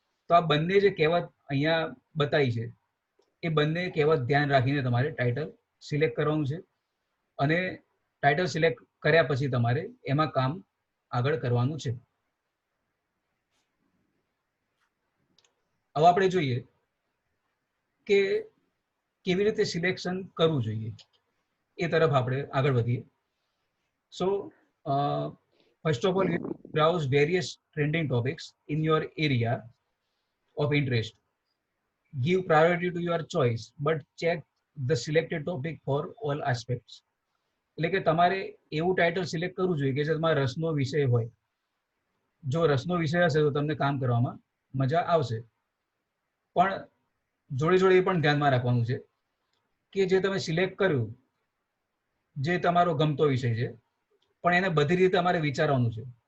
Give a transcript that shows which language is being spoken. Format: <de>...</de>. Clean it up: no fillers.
<gu>તો આ બંને જે કહેવત અહીંયા બતાવી છે એ બંને કહેવત ધ્યાન રાખીને તમારે ટાઇટલ સિલેક્ટ કરવાનું છે અને ટાઇટલ સિલેક્ટ કર્યા પછી તમારે એમાં કામ આગળ કરવાનું છે. હવે આપણે જોઈએ કે કેવી રીતે સિલેક્શન કરવું જોઈએ એ તરફ આપણે આગળ વધીએ.</gu> <en>So first of all, browse various trending topics in your area of interest. Give priority to your choice, but check the selected topic for all aspects.</en> <gu>એટલે કે તમારે એવું ટાઇટલ સિલેક્ટ કરવું જોઈએ કે જે તમારા રસનો વિષય હોય. જો રસનો વિષય હશે તો તમને કામ કરવામાં મજા આવશે, પણ જોડે જોડે એ પણ ધ્યાનમાં રાખવાનું છે કે જે તમે સિલેક્ટ કર્યું, જે તમારો ગમતો વિષય છે, પણ એને બધી રીતે તમારે વિચારવાનું છે.</gu>